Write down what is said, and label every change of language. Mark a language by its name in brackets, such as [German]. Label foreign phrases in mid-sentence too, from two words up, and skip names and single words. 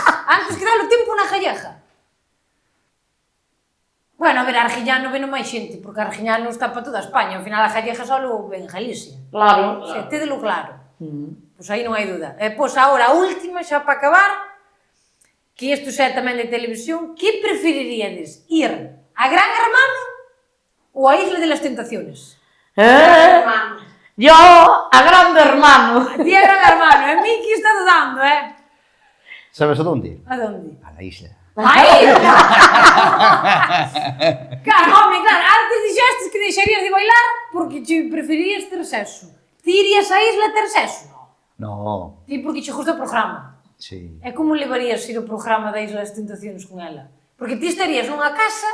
[Galician] Antes que dar o tempo na galleja? Bueno, a ver, Argiñano ven máis xente, porque Argiñano está para toda España, ao final a galleja só ven en Galicia. Claro. Se, tédelo claro. Pois aí non hai duda. E pois agora, a última, xa para acabar, que isto xa é tamén de televisión, que preferiríades? Ir a Gran Hermano ou a Isla de las Tentaciones? Hermano. [Spanish] Yo, a grande hermano. A ti a Gran Hermano, a mí que está dudando, Sabes a donde? A donde? A la isla. [Galician] Aí! Claro, home, claro, antes dixestes que deixarías de bailar porque te preferirías ter sexo. Ti irías á isla ter sexo? [Spanish] No, [Galician] Ti porque che gusta o programa. [Spanish] sí. [Galician] E como levarías ir o programa da Isla das Tentaciones con ela? Porque ti estarías nunha casa